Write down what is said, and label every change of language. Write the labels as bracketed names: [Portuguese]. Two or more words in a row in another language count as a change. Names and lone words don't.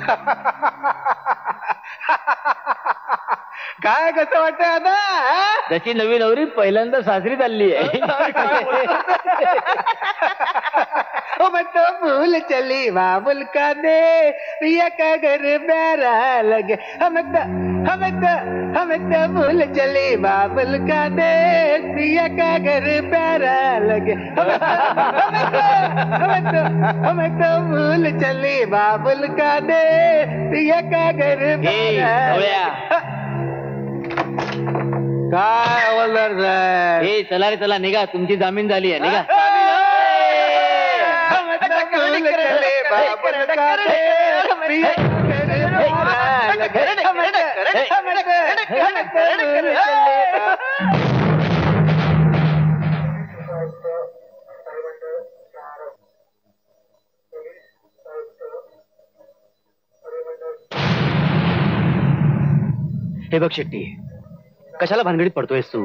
[Marathi] काय कसं वाटतंय आता हा? त्याची नवी नवरी पहिल्यांदा सासरी चालली आहे. [Hindi] ओ मैं तो भूल चली बाबुल का दे पिया का घर प्यारा लगे हमें तो भूल चली बाबुल का दे पिया का घर प्यारा लगे हमें तो भूल चली बाबुल का दे पिया का घर प्यारा लगे. [Marathi] काय हवालदार साहेब ए चला रे चला निघा, तुमची जामीन झाली आहे निघा. हे बघ शेट्टी, कशाला भानगडीत पडतोयस तू?